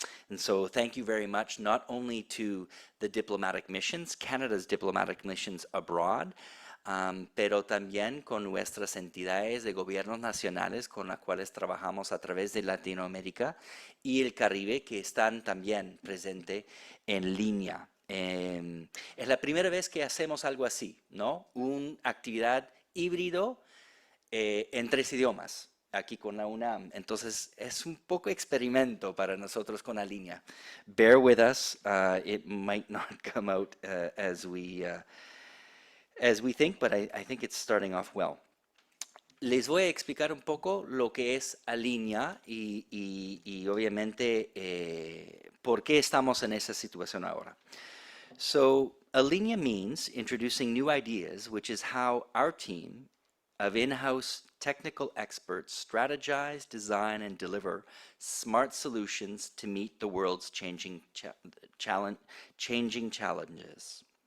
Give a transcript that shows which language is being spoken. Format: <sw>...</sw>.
<en>And so thank you very much, not only to the diplomatic missions, Canada's diplomatic missions abroad,</en> <es>pero también con nuestras entidades de gobiernos nacionales con las cuales trabajamos a través de Latinoamérica y el Caribe, que están también presentes en línea. Es la primera vez que hacemos algo así, ¿no? Una actividad híbrido en 3 idiomas, aquí con la UNAM. Entonces, es un poco experimento para nosotros con Alinea.</es> <en>Bear with us, it might not come out as we think, but I think it's starting off well.</en> <es>Les voy a explicar un poco lo que es Alinea y obviamente por qué estamos en esa situación ahora.</es> <en>So, Alinea means introducing new ideas, which is how our team of in-house technical experts strategize, design, and deliver smart solutions to meet the world's changing challenges.</en>